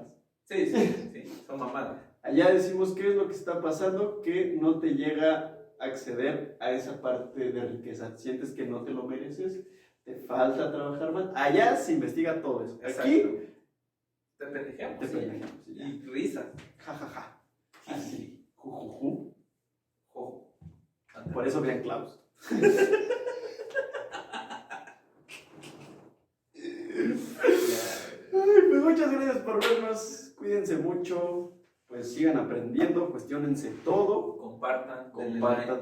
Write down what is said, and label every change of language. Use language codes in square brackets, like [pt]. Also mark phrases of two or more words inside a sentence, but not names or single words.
[es] Sí, sí, sí, son mamadas. Allá decimos qué es lo que está pasando, que no te llega a acceder a esa parte de riqueza. Sientes que no te lo mereces, te falta trabajar más. Allá se investiga todo eso. Aquí te pendejamos. te Sí. pendejamos. Y risas. Ja, ja, ja. Así. Ju, ju, ju. Jo. Por eso vean Klaus. Ay, pues muchas gracias por vernos. Cuídense mucho. Pues sigan aprendiendo, cuestionense todo. Compartan, Compartan,